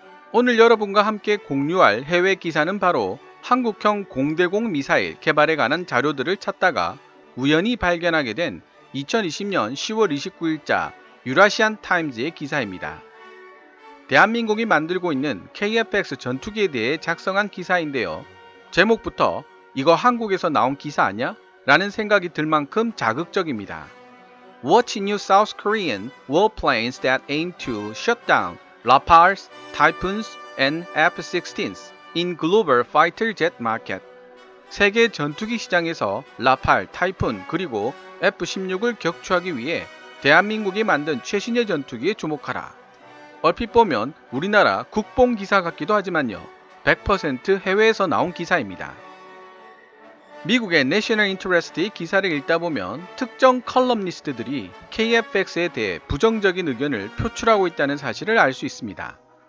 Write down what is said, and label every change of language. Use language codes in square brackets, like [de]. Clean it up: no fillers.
[ko] 오늘 여러분과 함께 공유할 해외 기사는 바로 한국형 공대공 미사일 개발에 관한 자료들을 찾다가 우연히 발견하게 된 2020년 10월 29일자 유라시안 타임즈의 기사입니다. 대한민국이 만들고 있는 KF-X 전투기에 대해 작성한 기사인데요. 제목부터 이거 한국에서 나온 기사 아냐? 라는 생각이 들 만큼 자극적입니다. [en] Watch new South Korean warplanes that aim to shut down Rafales, Typhoons, and F-16s in global fighter jet market. [ko] 세계 전투기 시장에서 라팔, 타이푼, 그리고 F-16을 격추하기 위해 대한민국이 만든 최신의 전투기에 주목하라. 얼핏 보면 우리나라 국뽕 기사 같기도 하지만요. 100% 해외에서 나온 기사입니다. 미국의 내셔널 인터레스트의 기사를 읽다 보면 특정 컬럼니스트들이 KF-X에 대해 부정적인 의견을 표출하고 있다는 사실을 알 수 있습니다.